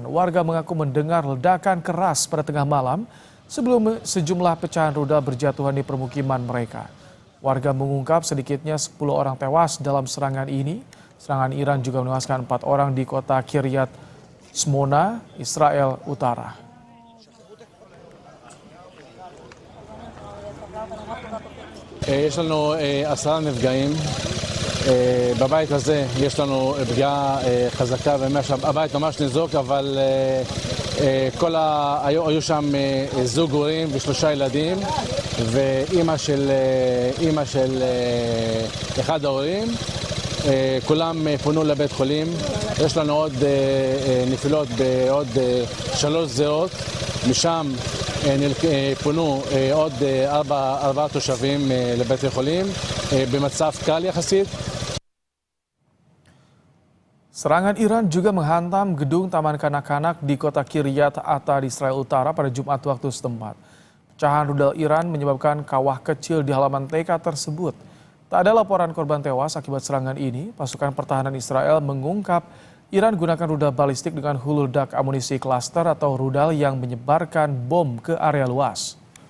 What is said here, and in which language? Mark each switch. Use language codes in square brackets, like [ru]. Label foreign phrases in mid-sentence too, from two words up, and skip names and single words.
[id] Warga mengaku mendengar ledakan keras pada tengah malam sebelum sejumlah pecahan rudal berjatuhan di permukiman mereka. Warga mengungkap sedikitnya 10 orang tewas dalam serangan ini. Serangan Iran juga menewaskan 4 orang di kota Kiryat Shmona, Israel Utara. [he] יש לנו 10 נפגעים. בבית הזה יש לנו פגיעה חזקה, הבית ממש ניזוק, אבל היו שם זוג הורים ו3 ילדים ואימא של אחד ההורים. כולם פונו לבית חולים. יש לנו עוד נפילות בעוד 3 זירות, משם פונו עוד 4 תושבים לבתי חולים במצב קל יחסית. [id] Serangan Iran juga menghantam gedung taman kanak-kanak di kota Kiryat Ata di Israel Utara pada Jumat waktu setempat. Pecahan rudal Iran menyebabkan kawah kecil di halaman TK tersebut. Tak ada laporan korban tewas akibat serangan ini. Pasukan pertahanan Israel mengungkap Iran gunakan rudal balistik dengan hulu ledak amunisi klaster atau rudal yang menyebarkan bom ke area luas.